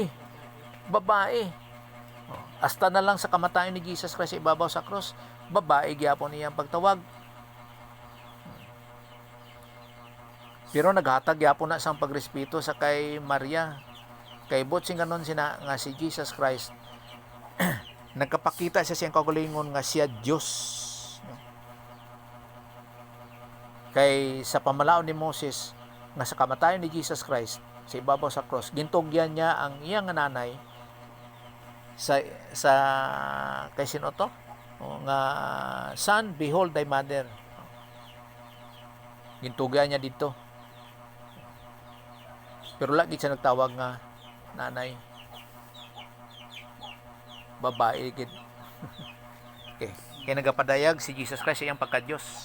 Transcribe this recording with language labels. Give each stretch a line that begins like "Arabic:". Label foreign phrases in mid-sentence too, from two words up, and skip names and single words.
Hiligaynon: Babae. Hasta na lang sa kamatayon ni Jesus Christ sa ibabaw sa cross, babae gyapon niya ang pagtawag. Pero naghatag gyapon na sang pagrespeto sa kay Maria. Kay bot sing ganon sina nga si Jesus Christ. Nagkapakita siya siyang kaugalingon nga siya Dios. Kay sa pamalaon ni Moses nga sa kamatayon ni Jesus Christ sa ibabaw sa cross, gintugyan niya ang iyang nanay sa kay sino to?
English: Nga son, behold thy mother.
Hiligaynon: Gintugyan niya dito. Pero lagi siya nagtawag nga nanay. Babae gid. Okay. Kaya nagapadayag si Jesus Christ iyang pagka-Dios.